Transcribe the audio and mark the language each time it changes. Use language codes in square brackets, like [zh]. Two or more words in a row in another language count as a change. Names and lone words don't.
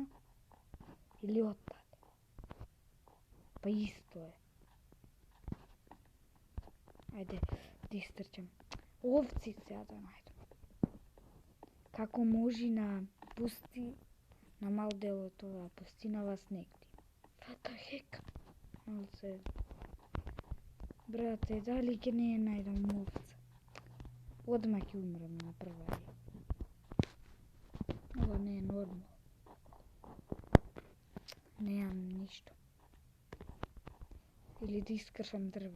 [mk] Или оттаде. Па исто е. Ајде, да истрчам. Овци сега да најдам. Како може на на мал дел од тоа пустинава снег. [en] What the heck? [mk] Малце. Брате, дали ќе не најдам овца? Одма ќе умрем на прва. Ова не е нормално. Неам ништо. Или да искршам дрва.